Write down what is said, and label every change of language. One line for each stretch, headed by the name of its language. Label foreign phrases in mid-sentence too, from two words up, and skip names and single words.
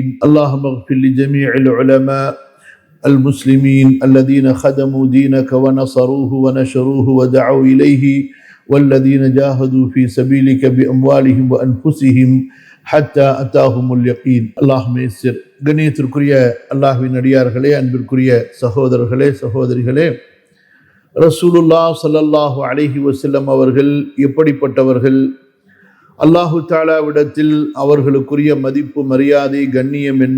Arabic: اللهم اغفر لجميع العلماء المسلمين الذين خدموا دينك ونصروه ونشروه ودعوا إليه، والذين جاهدوا في سبيلك بأموالهم وأنفسهم حتى أتاهم اليقين. اللهم يسر.
Tamil: கண்ணியத்திற்குரிய அல்லாஹ்வின் அடியார்களே, அன்பிற்குரிய சகோதரர்களே சகோதரிகளே, ரசூலுல்லாஹ்
Arabic: صلى الله عليه وسلم
Tamil: அவர்கள் எப்படிப்பட்டவர்கள்? அல்லாஹு தஆலாவிடத்தில் அவர்களுக்குரிய மதிப்பு, மரியாதை, கண்ணியம் என்ன?